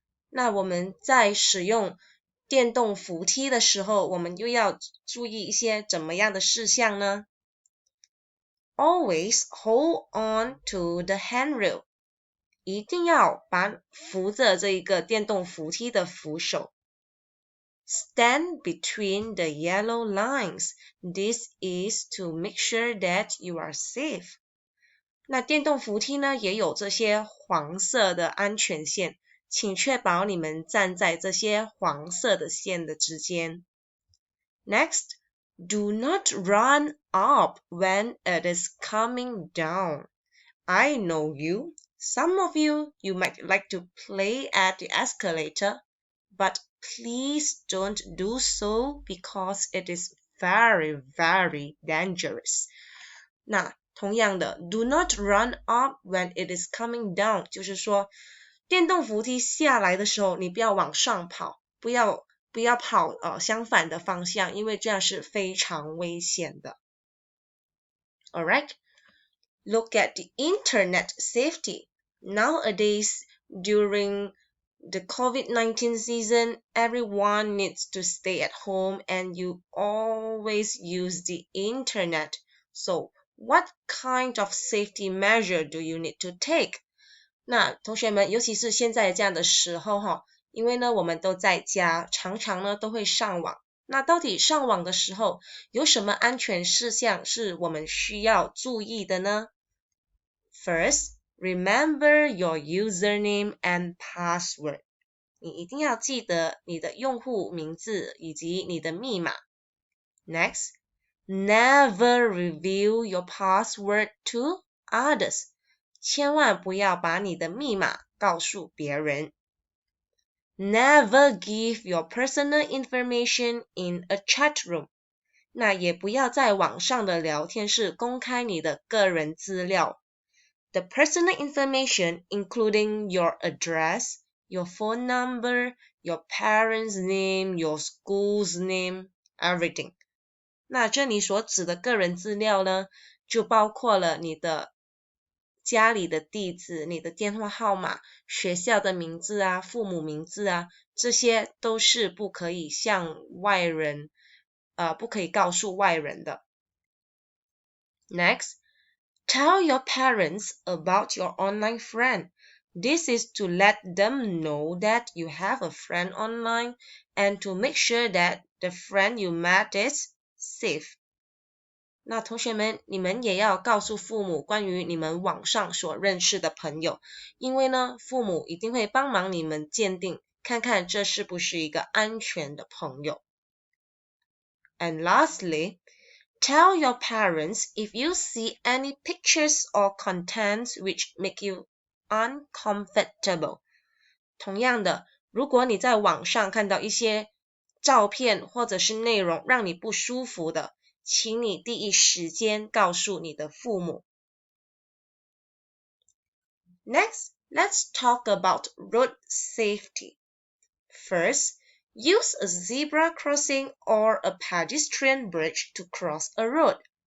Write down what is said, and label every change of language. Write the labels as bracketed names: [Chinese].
[Chinese] 那我们在使用电动扶梯的时候，我们又要注意一些怎么样的事项呢？ [English] Always hold on to the handrail. [Chinese] 一定要把扶着这一个电动扶梯的扶手。 [English] Stand between the yellow lines. This is to make sure that you are safe. [Chinese] 那电动扶梯呢，也有这些黄色的安全线，请确保你们站在这些黄色的线的之间。 [English] Next, do not run up when it is coming down. I know you. Some of you might like to play at the escalator, but please don't do so because it is very, very dangerous. [Chinese] 那同样的 [English] do not run up when it is coming down [Chinese] 就是说电动扶梯下来的时候，你不要往上跑，不要跑相反的方向，因为这样是非常危险的。 [English] Alright, look at the internet safety. Nowadays, during The COVID-19 season, everyone needs to stay at home and you always use the internet. So, what kind of safety measure do you need to take? [Chinese] 那同学们，尤其是现在这样的时候因为呢我们都在家，常常呢都会上网。那到底上网的时候有什么安全事项是我们需要注意的呢？ [English] First, remember your username and password. [Chinese] 你一定要记得你的用户名字以及你的密码。 [English] Next, never reveal your password to others. [Chinese] 千万不要把你的密码告诉别人。 [English] Never give your personal information in a chat room. [Chinese] 那也不要在网上的聊天室公开你的个人资料。 [English] The personal information including your address, your phone number, your parents' name, your school's name, everything. [Chinese] 那这里所指的个人资料呢，就包括了你的家里的地址、你的电话号码、学校的名字啊、父母名字啊，这些都是不可以向外人不可以告诉外人的。 [English] Next, tell your parents about your online friend. This is to let them know that you have a friend online and to make sure that the friend you met is safe. [Chinese] 那同学们，你们也要告诉父母关于你们网上所认识的朋友，因为呢，父母一定会帮忙你们鉴定，看看这是不是一个安全的朋友。 [English] And lastly, tell your parents if you see any pictures or contents which make you uncomfortable. [Chinese] 同样的，如果你在网上看到一些照片或者是内容让你不舒服的，请你第一时间告诉你的父母。 [English] Next, let's talk about road safety. First, use a zebra crossing or a pedestrian bridge to cross a road.